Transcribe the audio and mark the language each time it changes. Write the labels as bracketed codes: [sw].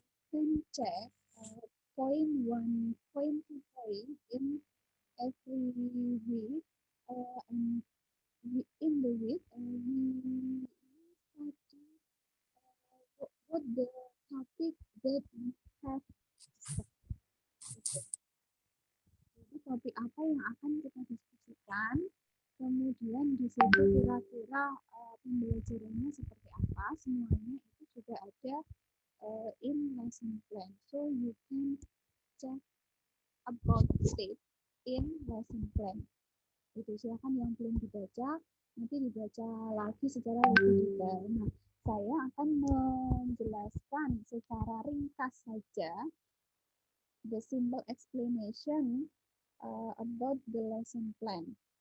[en] Can check point to point in every week, and in the week we study what the topic that we have discussed. [id] Jadi topik apa yang akan kita diskusikan, kemudian di situ kira-kira pembelajarannya seperti apa, semuanya itu sudah ada [en] in lesson plan. So you can check about it in lesson plan. [id] Itu silahkan yang belum dibaca, nanti dibaca lagi secara lebih detail. Nah, saya akan menjelaskan secara ringkas saja [en] the simple explanation about the lesson plan.